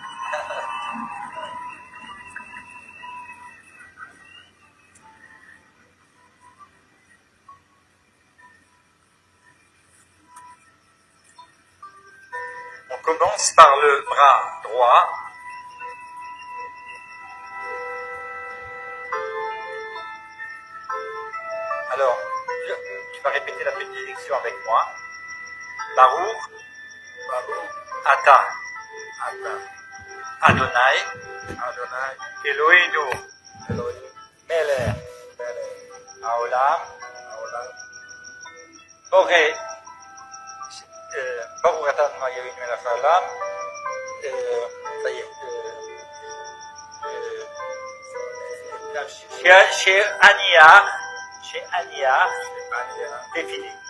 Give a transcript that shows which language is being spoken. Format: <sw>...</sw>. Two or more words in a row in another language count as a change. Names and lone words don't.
<fr>On commence par le bras droit. Alors, tu vas répéter la bénédiction avec moi.</fr> <he>ברוך. אתה. אדני. אלהינו. מלך. העולם. Boré. ברוך אתה אדני אלהינו מלך העולם.</he> <fr>Ça y est. Chez Ania. C'est fini.</fr>